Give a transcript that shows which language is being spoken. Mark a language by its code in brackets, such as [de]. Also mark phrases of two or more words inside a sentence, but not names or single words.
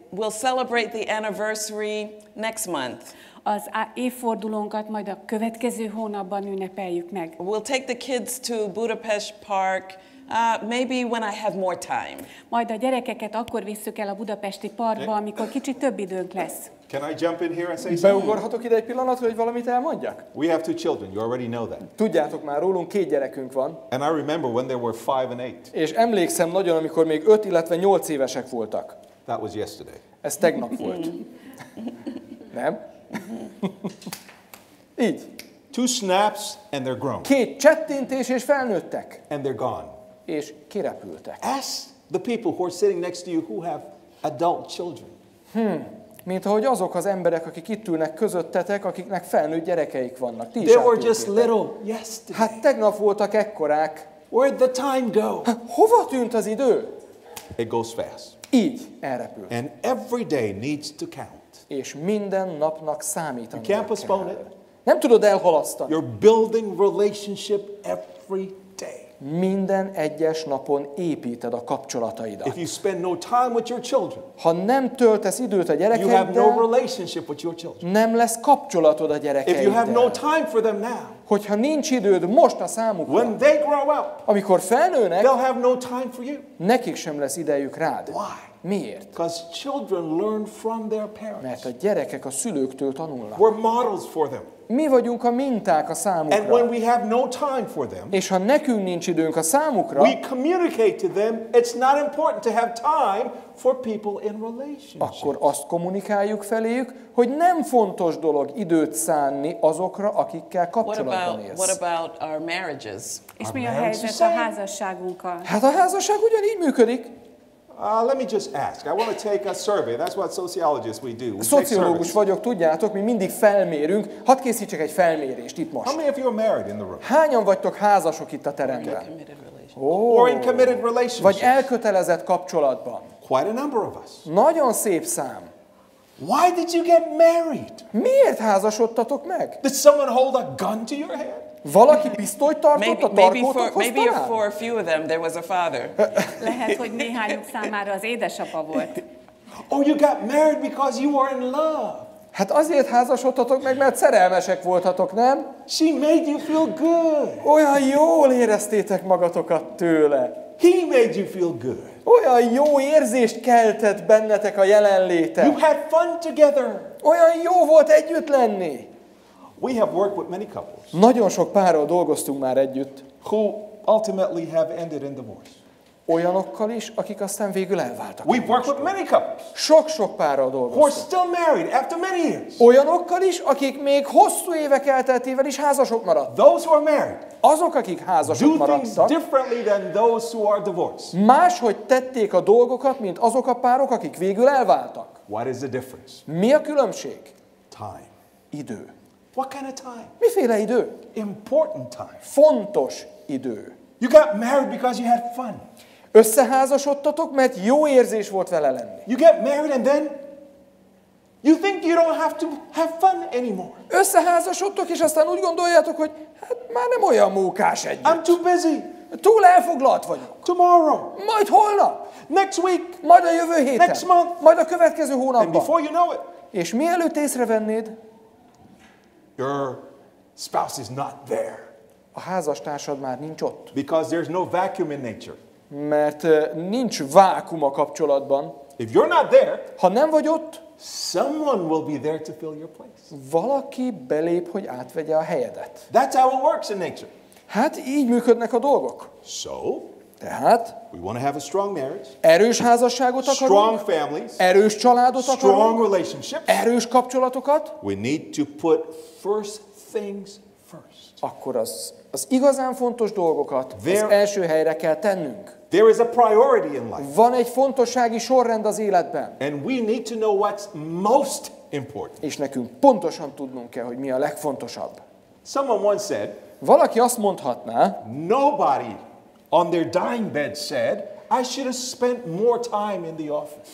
[en] We'll celebrate the anniversary next month. [hu] Az évfordulónkat majd a következő hónapban ünnepeljük meg. [en] We'll take the kids to Budapest Park, maybe when I have more time. [hu] Majd a gyerekeket akkor visszük el a budapesti parkba, amikor kicsit több időnk lesz. [en] Can I jump in here and say something? [hu] Beugorhatok ide egy pillanatra, hogy valamit elmondjak? [en] We have 2 children. You already know that. [hu] Tudjátok már rólunk, 2 gyerekünk van. [en] And I remember when they were 5 and 8. [hu] És emlékszem nagyon, amikor még 5, illetve 8 évesek voltak. [en] That was yesterday. [hu] Ez tegnap volt. Nem? Így. [en] 2 snaps and they're grown. [hu] 2 csettintés és felnőttek. [en] And they're gone. [hu] És kirepültek. [en] Ask the people who are sitting next to you who have adult children. [hu] Mint ahogy azok az emberek, akik itt ülnek közöttetek, akiknek felnőtt gyerekeik vannak. Ti is [en] They were just [hu] átéltétek. [en] little yesterday. [hu] Hát tegnap voltak ekkorák. [en] Where'd the time go? [hu] Hova tűnt az idő? [en] It goes fast. [hu] Így elrepül. [en] And every day needs to count. [hu] És minden napnak számítani [en] You can't postpone [hu] kell. [en] it. [hu] Nem tudod elhalasztani. [en] You're building relationship every day. [hu] Minden egyes napon építed a kapcsolataidat. [en] If you spend no time with your children, [hu] Ha nem töltesz időt a [en] you have no [hu] gyerekeiddel, [en] relationship with your children. [hu] nem lesz kapcsolatod a [en] If you have no [hu] gyerekeiddel. [en] time for them now, [hu] Hogyha nincs időd most a számukra, [en] when they grow up, [hu] amikor felnőnek, [en] they'll have no time for you. [hu] nekik sem lesz idejük rád. [en] Why? [hu] Miért? [en] Because children learn from their parents. [hu] Mert a gyerekek a szülőktől tanulnak. [en] We're models for them. [hu] Mi vagyunk a minták a [en] And [hu] számukra. [en] when we have no time for them, [hu] És ha nekünk nincs időnk a számukra, [en] we communicate to them it's not important to have time for people in relationship. [hu] akkor azt kommunikáljuk feléjük, hogy nem fontos dolog időt szánni azokra, akikkel kapcsolatban élsz. [en] What about our marriages? [hu] És mi a [en] marriage [hu] helyzet [en] is [hu] a [en] same. [hu] házasságunkkal? Hát a házasság ugyanígy működik. [en] Let me just ask. I want to take a survey. That's what sociologists we do. We take [hu] Szociológus [en] surveys. [hu] vagyok, tudjátok, mi mindig felmérünk. Hadd készítsek egy felmérést itt [en] How [hu] most. [en] many of you are married in the room? [hu] Hányan vagytok házasok itt a teremben? [en] Committed relationship. Or in committed [hu] Vagy [en] relationships? [hu] elkötelezett kapcsolatban? [en] Quite a number of us. [hu] Nagyon szép szám. [en] Why did you get married? [hu] Miért házasodtatok meg? [en] Did someone hold a gun to your head? [hu] Valaki pisztolyt tartott a tarkótokhoz [en] Maybe [hu] talán? [en] for a few of them there was a father. [hu] Lehet, hogy néhányuk számára az édesapa volt. [en] Oh, you got married because you were in love. [hu] Hát azért házasodtatok meg, mert szerelmesek voltatok, nem? [en] She made you feel good. [hu] Olyan jól éreztétek magatokat tőle. [en] He made you feel good. [hu] Olyan jó érzést keltett bennetek a jelenléte. [en] You had fun together. [hu] Olyan jó volt együtt lenni. [en] We have worked with many couples [hu] Nagyon sok párral dolgoztunk már együtt. [en] who ultimately have ended in divorce. [hu] Olyanokkal is, akik aztán végül elváltak. [en] We've worked with many couples [hu] Sok-sok párral [en] who are [hu] dolgoztunk. [en] still married after many years. [hu] Olyanokkal is, akik még hosszú évek elteltével is házasok maradtak. [en] Those who are married [hu] Azok, akik házasok [en] do things [hu] maradtak, [en] differently than those who are divorced. [hu] máshogy tették a dolgokat, mint azok a párok, akik végül elváltak. [en] What is the difference? [hu] Mi a különbség? [en] Time. [hu] Idő. [en] What kind of time? [hu] Miféle idő? [en] Important time. [hu] Fontos idő. [en] You got married because you had fun. [hu] Összeházasodtatok, mert jó érzés volt vele lenni. [en] You get married and then you think you don't have to have fun anymore. [hu] Összeházasodtok, és aztán úgy gondoljátok, hogy hát már nem olyan mókás együtt. [en] I'm too busy. [hu] Túl elfoglalt vagyok. [en] Tomorrow. [hu] Majd holnap. [en] Next week. [hu] Majd a jövő héten. [en] Next month. [hu] Majd a következő [en] And [hu] hónapban. [en] before you know it, [hu] És mielőtt észrevennéd, [en] your spouse is not there. [hu] a házastársad már nincs ott. [en] Because there's no vacuum in nature. [hu] Mert nincs vákum a kapcsolatban. [en] If you're not there, [hu] Ha nem vagy ott, [en] someone will be there to fill your place. [hu] valaki belép, hogy átvegye a helyedet. [en] That's how it works in nature. [hu] Hát így működnek a dolgok. [en] So, [hu] Tehát [en] we want to have a strong marriage, [hu] erős házasságot [en] strong [hu] akarunk, [en] families, [hu] erős családot [en] strong [hu] akarunk, [en] relationships. [hu] erős kapcsolatokat, [en] We need to put first things first. [hu] akkor az igazán fontos dolgokat az [en] There- [hu] első helyre kell tennünk. [en] There is a priority in life, [hu] Van egy fontossági sorrend az életben, [en] and we need to know what's most important. [hu] és nekünk pontosan tudnunk kell, hogy mi a legfontosabb. [en] Someone once said, [hu] Valaki azt mondhatná, [en] nobody on their dying bed said, I should have spent more time in the office.